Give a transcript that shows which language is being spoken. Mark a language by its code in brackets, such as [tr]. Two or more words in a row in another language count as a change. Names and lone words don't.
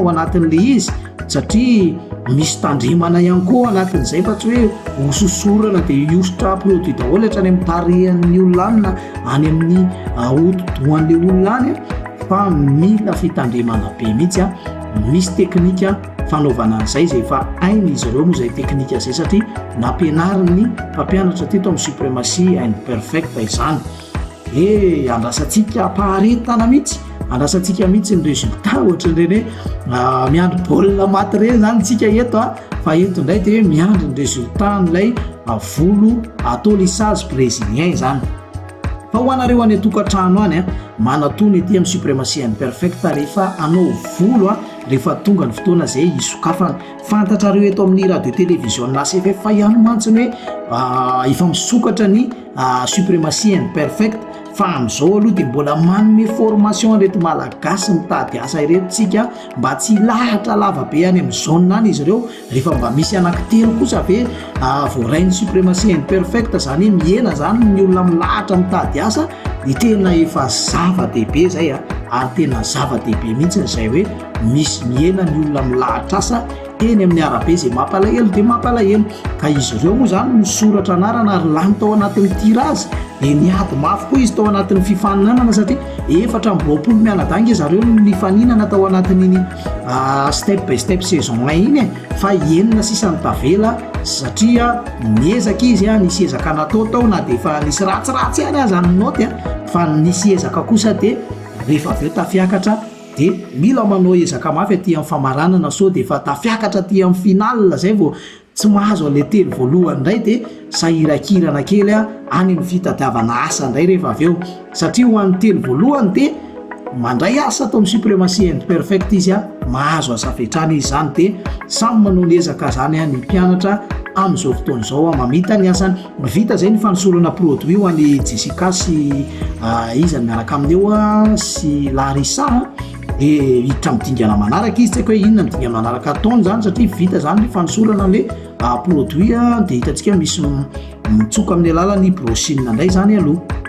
[mg] ao anatin'ilay izy satria misy tandremana ihany koa anatin'izay fa tsy hoe hososorana dia iositra produit daholo hatrany amin'ny tarehan'ny olona any na any amin'ny hodi-dohan'ilay olona any fa mila fitandremana be mihitsy misy teknika fanaovana an'izay izay efa hainy izy ireo moa izay teknika izay satria nampianariny mpampianatra teto amin'ny suprématie and perfect izany andrasantsika paharetana mihitsy andrasantsika mihitsy ny résultat ohatran'ireny hoe miandry baolina maty ireny zany tsika eto fa eto indray dia miandry ny résultat n'ilay volo atao [fr] lissage brésilien [mg] zany fa ho anareo any atokantrano any manatony ety amin'ny suprématie and perfect rehefa anao volo rehefa tonga ny fotoana izay isokafana fantatrareo eto amin'ny [fr] radio télévision [mg] na CFF fa ihany mantsiny hoe efa misokatra ny suprématie and perfect fa amin'izao aloha dia mbola manome formation reto malagasy mitady asa ireto tsika mba tsy lahatra lava be any amin'ny zone any izy ireo rehefa mba misy anankitelo kosa ve voarainy suprématie and perfect zany miena zany ny olona milahatra mitady asa dia tena efa zava-dehibe zay ary tena zava-dehibe mihitsy izay hoe misy miena ny olona milahatra asa eny amin'ny arabe izay mampalahelo dia mampalahelo ka izy ireo moa zany misoratra anarana ary lany tao anatin'ny tirage dia niady mafy koa izy tao anatin'ny fifaninanana satria 420 mianadanga zareo nifaninana tao anatin'iny step by step saison 1 iny fa enina sisany tavela satria niezaka izy nisy ezaka natao tao na dia efa nisy ratsiratsy any azy any noty fa nisy ezaka kosa dia rehefa avy eo tafiakatra dia mila manao ezaka mafy aty amin'ny famaranana sao dia efa tafiakatra aty amin'ny final zay vao tsy mahazo an'ilay telo voalohany indray dia sahirakirana kely any amin'ny fitadiavana asa indray rehefa avy eo satria ho an'ny telo voalohany dia mandray asa atao amin'ny suprématie and perfect izy mahazo asafetrana izy zany dia samy manao ny ezaka zany ny mpianatra amin'izao fotoana izao mamita ny asany vita zay ny fanosorana produit ho an'ny Jessica sy izy miaraka amin'eo sy Larissa dia hiditra midingana manaraka izy tsy haiko hoe inona midingana manaraka ataony zany satria vita zany ny fanosorana an'ilay produit dia hitantsika misy mitsoka amin'ny alalan'ny brochine indray zany aloha